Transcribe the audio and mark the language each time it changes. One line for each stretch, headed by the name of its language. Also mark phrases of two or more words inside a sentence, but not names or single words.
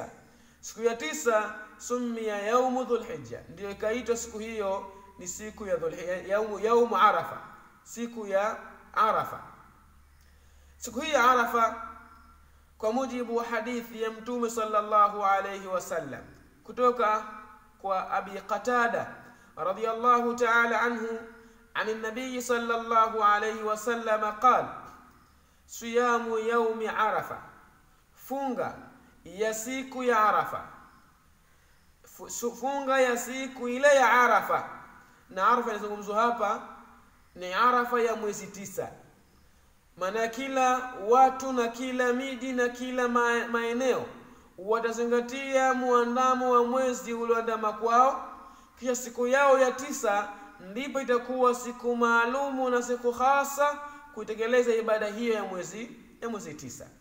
Swahili: Siku ya 9 sumia yaumu Dhulhijja, ndio ikaitwa siku hiyo ni siku ya Dhulhijja,
Arabic: يوم عرفة,
Swahili: siku ya Arafa. Siku hii ya Arafa kwa mujibu wa hadithi ya Mtume
Arabic: صلى الله عليه وسلم
Swahili: kutoka kwa Abi Qatada
Arabic: رضي الله تعالى عنه عن النبي صلى الله عليه وسلم قال: صيام يوم عرفة،
Swahili: funga ya siku ya Arafa, funga ya siku ile ya Arafa. Na Arafa inazungumzwa hapa ni Arafa ya mwezi 9. Maana kila watu na kila miji na kila maeneo watazingatia muandamo wa mwezi ulioandama kwao, kisha siku yao ya 9 ndipo itakuwa siku maalumu na siku hasa kutekeleza ibada hiyo ya mwezi 9.